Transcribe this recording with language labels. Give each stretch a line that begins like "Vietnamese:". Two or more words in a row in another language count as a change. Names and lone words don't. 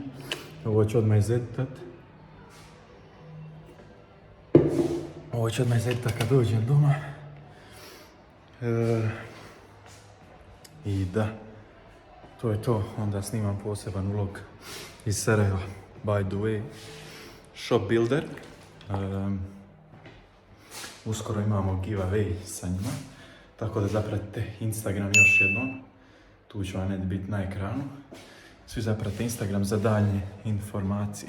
Bosnian: Ovo ću odmah izeditat. Kad dođem doma. I da, to je to. Onda snimam poseban vlog iz Sarajeva.
English: By the way, Shop Builder.
Bosnian: Uskoro imamo giveaway sa njima. Tako da zapratite Instagram još jednom. Tu ću vam biti na ekranu. Svi zapratite Instagram za daljnje informacije.